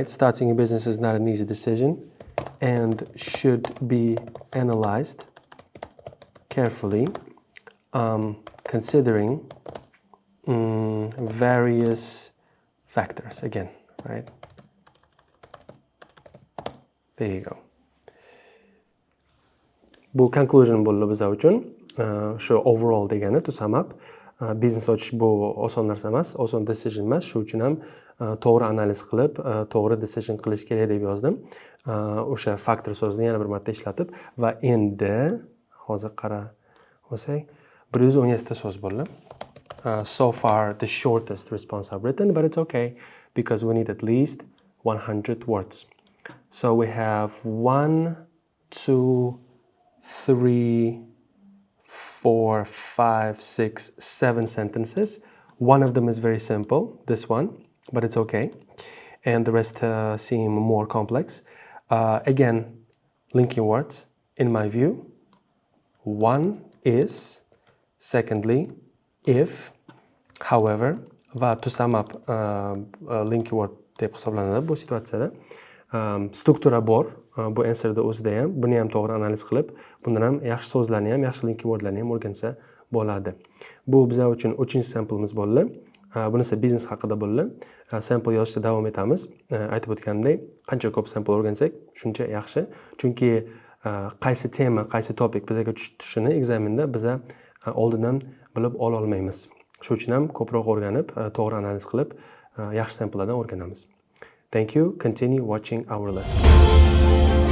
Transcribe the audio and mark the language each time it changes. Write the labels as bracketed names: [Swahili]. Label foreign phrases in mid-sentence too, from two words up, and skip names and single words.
[English] Starting a business is not an easy decision and should be analyzed carefully, considering various factors again, right? There you go. [Uzbek] Bu conclusion bo'ldi bizlar uchun. Shu overall degani, [English] to sum up, [Uzbek] biznes ochish bu oson narsa emas, oson decision emas. Shu uchun ham to'g'ri analiz qilib, to'g'ri decision qilish kerak deb yozdim. O'sha factor so'zini yana bir marta ishlatib va endi hozir qara olsak 117 ta so'z bo'ldi. [English] So far the shortest response I've written, but it's okay because we need at least 100 words. So we have 1, 2, 3, 4, 5, 6, 7 sentences. One of them is very simple, this one, but it's okay. And the rest seem more complex. Again, linking words, in my view. One is, secondly, if, however, va to sum up linking word [Uzbek] deb hisoblanadi bu situatsiyada. Struktura bor, bu answerda o'zida ham, buni ham to'g'ri analiz qilib, bundan ham yaxshi so'zlarni ham, yaxshi [English] linking wordlarni [Uzbek] ham o'rgansa bo'ladi. Bu bizlar uchun 3-samplimiz bo'ldi. Bunisi biznes haqida bo'ldi. Sample yozishda davom etamiz. Aytib o'tganimdek, qancha ko'p sample o'rgansak, shuncha yaxshi. Chunki qaysi tema, qaysi topik bizga tushishini ekzamenda biza oldindan bilib ola olmaymiz. Shuning uchun ham ko'proq o'rganib, to'g'ri analiz qilib, yaxshi samplelardan o'rganamiz. [English] Thank you. Continue watching our lesson.